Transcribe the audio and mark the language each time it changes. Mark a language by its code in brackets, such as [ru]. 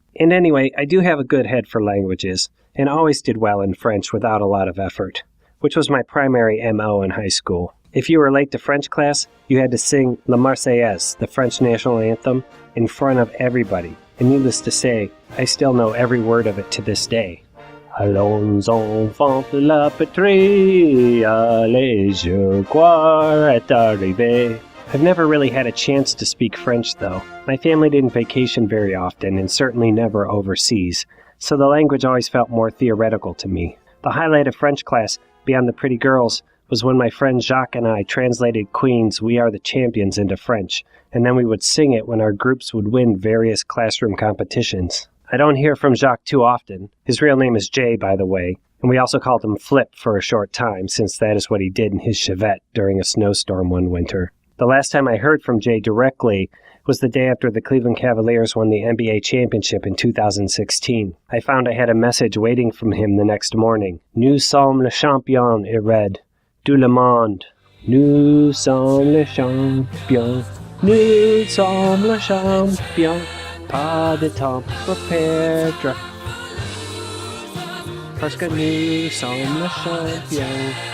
[en] And anyway, I do have a good head for languages, and always did well in French without a lot of effort, which was my primary MO in high school. If you were late to French class, you had to sing La Marseillaise, the French national anthem, in front of everybody. And needless to say, I still know every word of it to this day. [fr] Allons enfants de la patrie, allez, je crois est arrivé. [en] I've never really had a chance to speak French, though. My family didn't vacation very often, and certainly never overseas, so the language always felt more theoretical to me. The highlight of French class, beyond the pretty girls, was when my friend Jacques and I translated Queen's We Are the Champions into French, and then we would sing it when our groups would win various classroom competitions. I don't hear from Jacques too often. His real name is Jay, by the way, and we also called him Flip for a short time, since that is what he did in his Chevette during a snowstorm one winter. The last time I heard from Jay directly was the day after the Cleveland Cavaliers won the NBA championship in 2016. I found I had a message waiting from him the next morning. [fr] Nous sommes les champions, [en] it read. [fr] Tout le monde. Nous sommes les champions. Nous sommes les champions. Pas de temps pour perdre. Parce que nous sommes les champions.